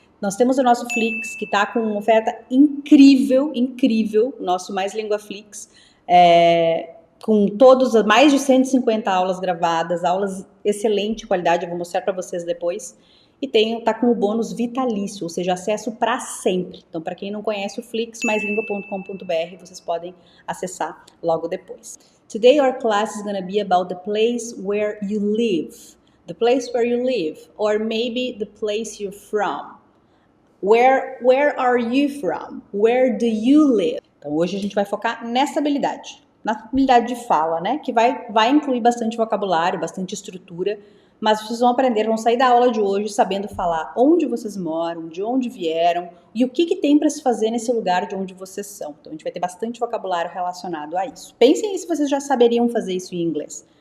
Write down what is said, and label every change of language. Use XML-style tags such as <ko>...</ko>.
<pt>Nós temos o nosso Flix, que está com uma oferta incrível, o nosso Mais Língua Flix, com mais de 150 aulas gravadas, aulas excelente qualidade, eu vou mostrar para vocês depois. E tá com o bônus vitalício, ou seja, acesso para sempre. Então, para quem não conhece o Flix, maislingua.com.br, vocês podem acessar logo depois.</pt> <en>Today our class is going to be about the place where you live. The place where you live, or maybe the place you're from. Where are you from? Where do you live?</en> <pt>Então, hoje a gente vai focar nessa habilidade, na habilidade de fala, né? Que vai incluir bastante vocabulário, bastante estrutura, mas vocês vão sair da aula de hoje sabendo falar onde vocês moram, de onde vieram e o que tem para se fazer nesse lugar de onde vocês são. Então, a gente vai ter bastante vocabulário relacionado a isso. Pensem se vocês já saberiam fazer isso em inglês.</pt>